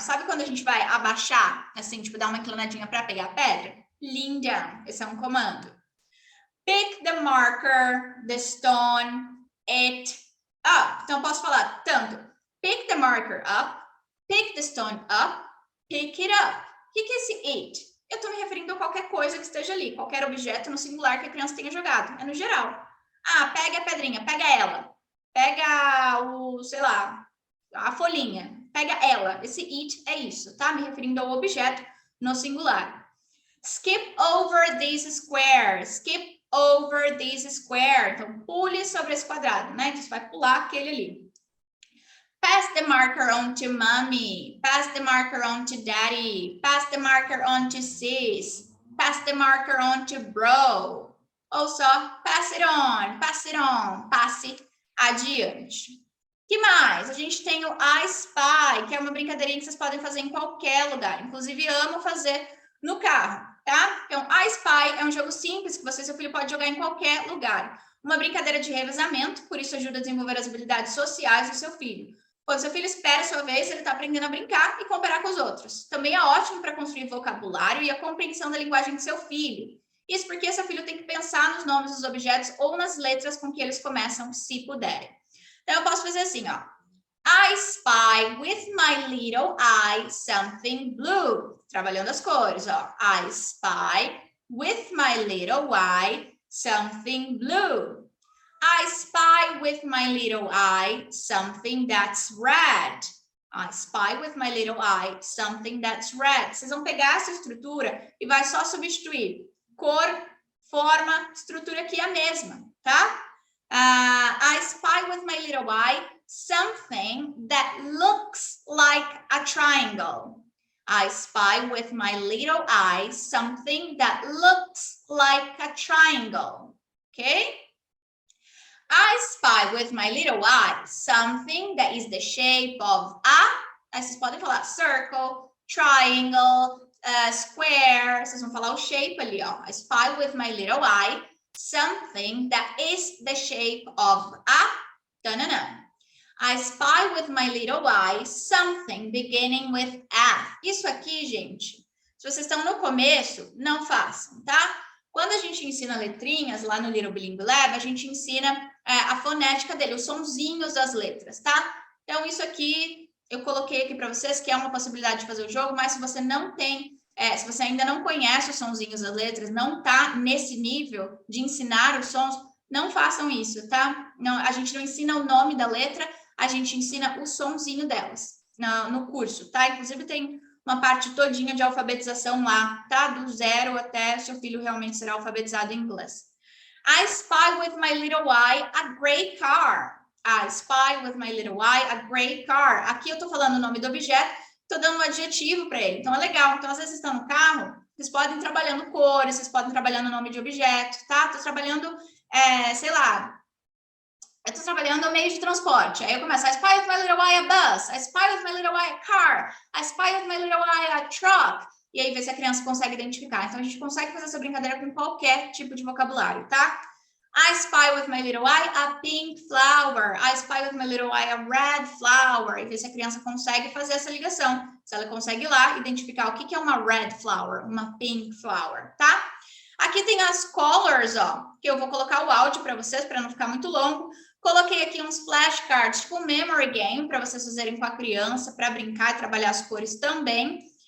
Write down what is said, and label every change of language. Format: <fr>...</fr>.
<pt>Sabe quando a gente vai abaixar? Assim, tipo, dar uma inclinadinha para pegar a pedra?</pt> <en>Lean down.</en> <pt>Esse é um comando.</pt> <en>Pick the marker, the stone, it up.</en> <pt>Então, eu posso falar tanto</pt> <en>pick the marker up, pick the stone up, pick it up.</en> <pt>O que é esse it? Eu estou me referindo a qualquer coisa que esteja ali, qualquer objeto no singular que a criança tenha jogado. É no geral. Ah, pega a pedrinha, pega ela. Pega o, sei lá, a folhinha. Pega ela. Esse it é isso, tá? Me referindo ao objeto no singular.</pt> <en>Skip over this square. Skip over this square.</en> <pt>Então, pule sobre esse quadrado, né? Então, você vai pular aquele ali.</pt> <en>Pass the marker on to mommy. Pass the marker on to daddy. Pass the marker on to sis. Pass the marker on to bro.</en> <pt>Ou só,</pt> <en>pass it on, pass it on.</en> <pt>Passe adiante. Que mais? A gente tem o I Spy, que é uma brincadeirinha que vocês podem fazer em qualquer lugar. Inclusive, amo fazer no carro, tá? Então, I Spy é um jogo simples que você e seu filho pode jogar em qualquer lugar. Uma brincadeira de revezamento, por isso ajuda a desenvolver as habilidades sociais do seu filho. Quando seu filho espera a sua vez, ele está aprendendo a brincar e cooperar com os outros. Também é ótimo para construir vocabulário e a compreensão da linguagem do seu filho. Isso porque seu filho tem que pensar nos nomes dos objetos ou nas letras com que eles começam, se puderem. Então, eu posso fazer assim, ó.</pt> <en>I spy with my little eye something blue.</en> <pt>Trabalhando as cores, ó.</pt> <en>I spy with my little eye something blue. I spy with my little eye something that's red. I spy with my little eye something that's red.</en> <pt>Vocês vão pegar essa estrutura e vai só substituir. Cor, forma, estrutura aqui é a mesma, tá?</pt> <en>I spy with my little eye something that looks like a triangle. I spy with my little eye something that looks like a triangle. Okay? I spy with my little eye something that is the shape of a.</en> <pt>Aí vocês podem falar</pt> <en>circle, triangle, square.</en> <pt>Vocês vão falar o shape ali, ó.</pt> <en>I spy with my little eye something that is the shape of a. I spy with my little eye something beginning with F.</en> <pt>Isso aqui, gente, se vocês estão no começo, não façam, tá? Quando a gente ensina letrinhas lá no Little Bilingue Lab, a gente ensina a fonética dele, os sonzinhos das letras, tá? Então, isso aqui eu coloquei aqui para vocês, que é uma possibilidade de fazer o jogo, mas se você não tem, se você ainda não conhece os sonzinhos das letras, não tá nesse nível de ensinar os sons, não façam isso, tá? Não, a gente não ensina o nome da letra, a gente ensina o sonzinho delas no curso, tá? Inclusive tem uma parte todinha de alfabetização lá, tá? Do 0 até seu filho realmente será alfabetizado em inglês.</pt> <en>I spy with my little eye a great car. I spy with my little eye a great car.</en> <pt>Aqui eu tô falando o nome do objeto, tô dando um adjetivo para ele. Então é legal. Então, às vezes, vocês estão no carro, vocês podem ir trabalhando cores, vocês podem ir trabalhando o nome de objeto, tá? Tô trabalhando, sei lá, eu tô trabalhando no meio de transporte. Aí eu começo,</pt> <en>I spy with my little eye a bus. I spy with my little eye a car. I spy with my little eye a truck.</en> <pt>E aí ver se a criança consegue identificar. Então, a gente consegue fazer essa brincadeira com qualquer tipo de vocabulário, tá?</pt> <en>I spy with my little eye a pink flower. I spy with my little eye a red flower.</en> <pt>E ver se a criança consegue fazer essa ligação. Se ela consegue ir lá identificar o que é uma red flower, uma pink flower, tá? Aqui tem as colors, ó, que eu vou colocar o áudio para vocês, para não ficar muito longo. Coloquei aqui uns flashcards, tipo memory game, para vocês fazerem com a criança, para brincar e trabalhar as cores também.</pt>